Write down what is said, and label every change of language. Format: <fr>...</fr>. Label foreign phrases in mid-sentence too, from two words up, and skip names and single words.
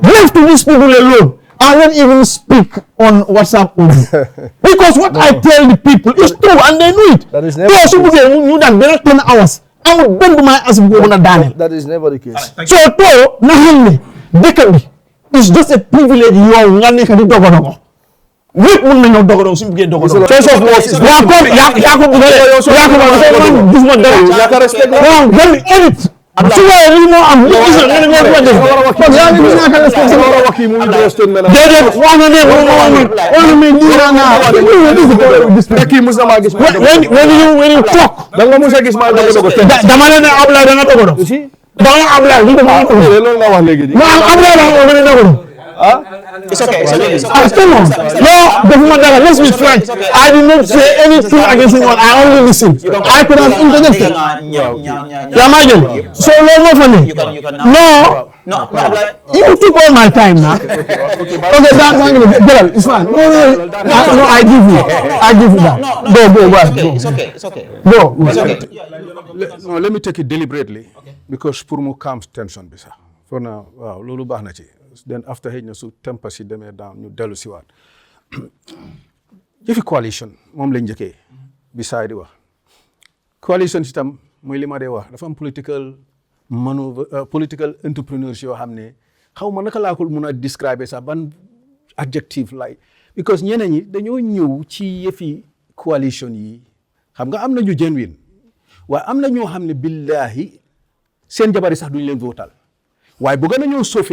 <en>Leave to these people alone. I won't even speak on WhatsApp audio. Because what I tell the people is true and they know it. That is never the case. 10 hours. I will bend my ass and go on a Daniel. That is never the case. So, it's just a privilege</en> <wo>yow nga nekk di dogodogo ñëpp mën nañoo dogodogo suñu bëggee dogodogo</wo> <en>choice of words is</en> <wo>yaa ko bëgg gisuma dara edit su waaye li moo am li gis nga ne moo ko def kon yaa ngi ñàkk a respect sama war a wax yi mu déedéet wax na ne wax na mais kii mus na maa gis</wo> <en>when you talk</en> <wo>da nga mus a gis maa dogodogo dama ne ne Ablaye da nga dogodogo da nga Ablaye li dama loolu nga wax léegi di Ablaye da nga dogodogo</wo> <en>It's okay. Come on. No, let's be frank. I did not say anything against anyone. I only listened. I could have interjected. So, no, you took all my time now. Okay, it's fine. No, I give you that. Go. It's okay. Go. No, let me take it deliberately.</en> <wo>Because pour mu</wo> <en>calm tension</en> <wo>bi sax.</wo> <en>For now,</en> <wo>waaw loolu baax na ci. Then after xëy na su tempa si demee down ñu dellu si waat jëfi coalition moom lañ njëkkee bi saay di wax coalition si tam mooy li ma dee wax dafa am</wo> <en>political entrepreneurs</en> <wo>yoo xam ne xaw ma naka laa ko mun a describe sax ban adjective lay because ñeneen ñi dañoo ñëw ci yëfi coalition yi xam nga am na ñu genuine waaye am na ñoo xam ne billahi seen jabari sax duñ leen votal waaye bu gën a ñëw</wo>